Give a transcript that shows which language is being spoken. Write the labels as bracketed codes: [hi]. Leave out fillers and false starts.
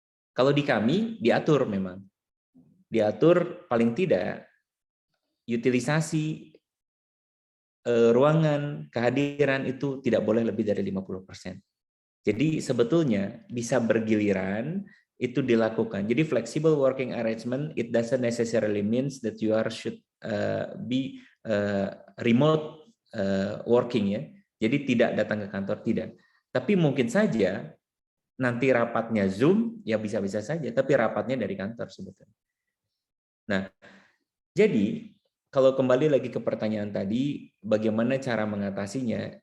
[id] Kalau di kami diatur memang. Diatur paling tidak utilisasi ruangan, kehadiran itu tidak boleh lebih dari 50%. Jadi sebetulnya bisa bergiliran itu dilakukan. Jadi [en] flexible working arrangement it doesn't necessarily means that you should be remote working ya. [id] Jadi tidak datang ke kantor tidak. Tapi mungkin saja nanti rapatnya Zoom ya bisa-bisa saja, tapi rapatnya dari kantor sebetulnya. Nah, jadi kalau kembali lagi ke pertanyaan tadi, bagaimana cara mengatasinya?